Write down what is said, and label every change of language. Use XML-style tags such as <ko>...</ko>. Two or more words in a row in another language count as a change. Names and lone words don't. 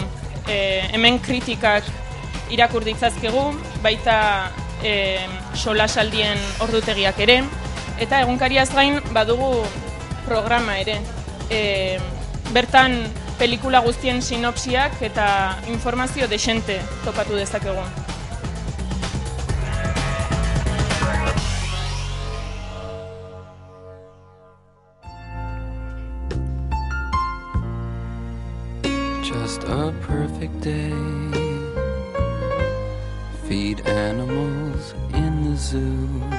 <eu>Hemen kritikak irakur ditzazkegu, baita solasaldien ordutegiak ere, eta egunkariaz gain badugu programa ere. Bertan pelikula guztien sinopsiak eta informazio dexente topatu dezakegu.</eu> <en>Just a perfect day. Feed animals in the zoo.</en>